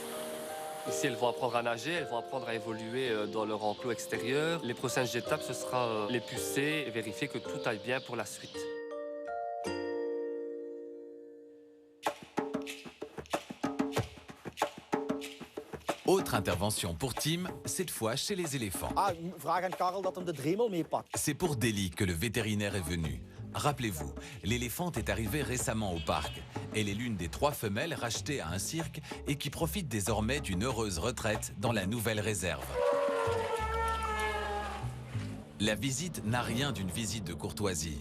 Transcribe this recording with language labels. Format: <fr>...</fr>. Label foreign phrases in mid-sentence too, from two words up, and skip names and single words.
<fr>Ici, elles vont apprendre à nager, elles vont apprendre à évoluer dans leur enclos extérieur. Les prochaines étapes, ce sera les pucer et vérifier que tout aille bien pour la suite. Autre intervention pour Tim, cette fois chez les éléphants.</fr> <nl>Vraag aan Karel dat hem de dremel meepakt.</nl> <fr>C'est pour Deli que le vétérinaire est venu. Rappelez-vous, l'éléphante est arrivée récemment au parc. Elle est l'une des 3 femelles rachetées à un cirque et qui profite désormais d'une heureuse retraite dans la nouvelle réserve. La visite n'a rien d'une visite de courtoisie.</fr>